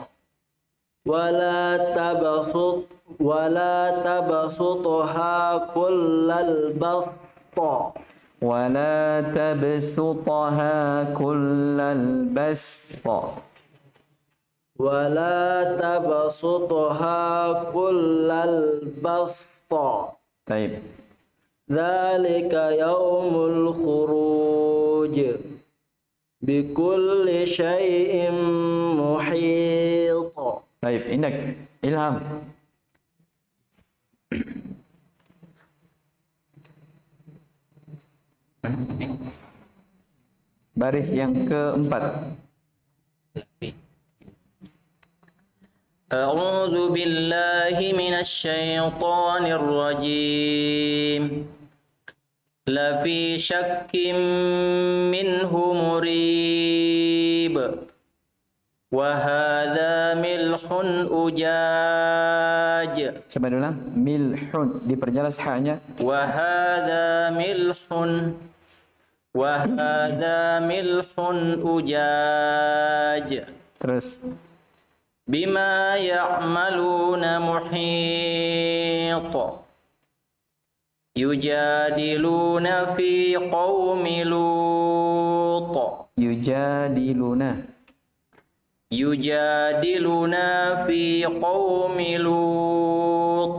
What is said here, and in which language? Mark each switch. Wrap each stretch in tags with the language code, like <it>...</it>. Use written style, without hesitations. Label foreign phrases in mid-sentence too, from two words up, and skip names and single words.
<ar>ولا تبسطها كل البسط. ولا تبسطها كل البسط. ولا تبسطها كل البسط.</ar> <id>Baik.</id> <ar>ذلك يوم الخروج. بكل شيء محيط.</ar> <id>Baik, Indak, Ilham. Baris yang keempat.</id> <ar>أعوذ بالله من الشيطان الرجيم. لفي شك منه مريب. وهذا ملح أجاج.</ar> <id>Coba ulang. Milhun, diperjelas haknya.</id> <ar>وهذا ملح أجاج.</ar> <id>Terus.</id> <ar>بما يعملون محيط. يجادلنا في قوم لوط. يجادلنا في قوم لوط.</ar>